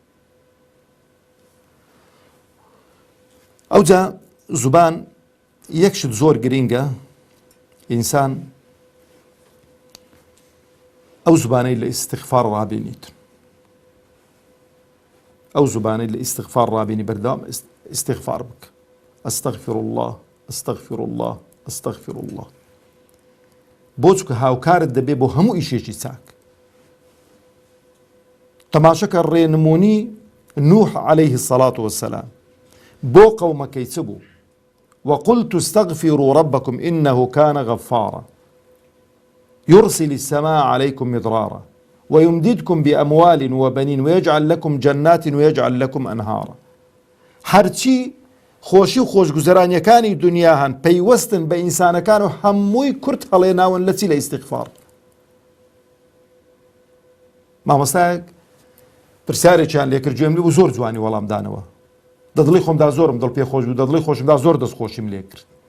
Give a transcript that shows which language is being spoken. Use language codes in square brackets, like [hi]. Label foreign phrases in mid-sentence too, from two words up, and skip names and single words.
[ckb] ئەوجا زوبان یەک شت زۆر گرینگە ئینسان ئەو زوبانەی لە ئیستیغفار ڕابینیت ئەو زوبانەی لە ئیستیغفار ڕابینی بەردەوام ئیستیغفار بکە [ar] ئەستەغفر الله ئەستەغفر الله ئەستەغفر الله [ckb] بۆ چونکە هاوکارت دەبێ بۆ هەموو ئیشێکی چاک. تەماشەکە ڕێنمونی نوح [ar] عليه الصلاة والسلام [ckb] بۆ قەومەکەی چ بوو [ar] وقلت استغفروا ربكم إنه كان غفارا يرسل السماء عليكم مدرارا ويمددكم بأموال وبنين ويجعل لكم جنات ويجعل لكم أنهارا. [ckb] هەرچی خۆشی و خۆشگوزەرانیەکانی دنیا هەن پەیوەستن بە ئینسانەکان و هەمووی کورت هەڵێناون لە چی لە ئیستیغفار. مامۆستایەک پرسیارێکیان لێکرد گوێم لێ بوو زۆر جوانی وەڵامدانەوە دەدڵی خۆمدا زۆرم دڵ پێ خۆش بوو دەدڵی خۆشمدا زۆر دەستخۆشیم لێ کرد.